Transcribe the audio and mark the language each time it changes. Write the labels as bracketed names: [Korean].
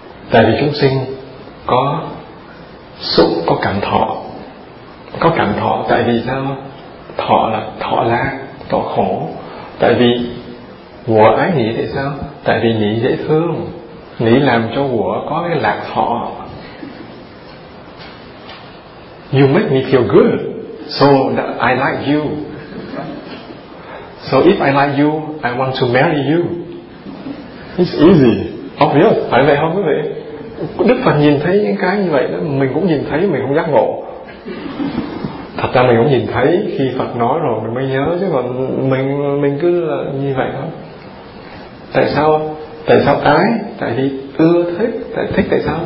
[Vietnamese] Tại vì chúng sinh có xúc, có cảm thọ. Có cảm thọ tại vì sao? Thọ là thọ lạc, thọ khổ. Tại vì quả ái nghĩ tại sao? Tại vì nghĩ dễ thương, nghĩ làm cho quả có cái lạc thọ. [English] You make me feel good, so that I like you. So if I like you, I want to marry you. It's easy, obvious. [Vietnamese] Phải vậy không quý vị? Đức Phật nhìn thấy những cái như vậy đó, mình cũng nhìn thấy, mình không giác ngộ. Thật ra mình cũng nhìn thấy, khi Phật nói rồi mình mới nhớ, chứ còn mình cứ là như vậy thôi. Tại sao? Tại sao ái? Tại vì ưa thích. Tại thích tại sao?